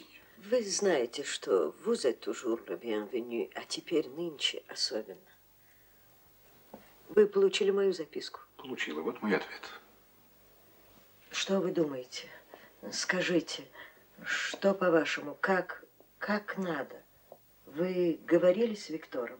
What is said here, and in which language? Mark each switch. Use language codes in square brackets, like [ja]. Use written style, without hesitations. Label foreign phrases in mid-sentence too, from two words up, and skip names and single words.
[ru] Вы знаете, что [fr] vous êtes toujours le bienvenu, [ru] а теперь нынче особенно. Вы получили мою записку? Получила. Вот мой ответ. Что вы думаете? Скажите, что, по-вашему, как надо? Вы говорили с Виктором?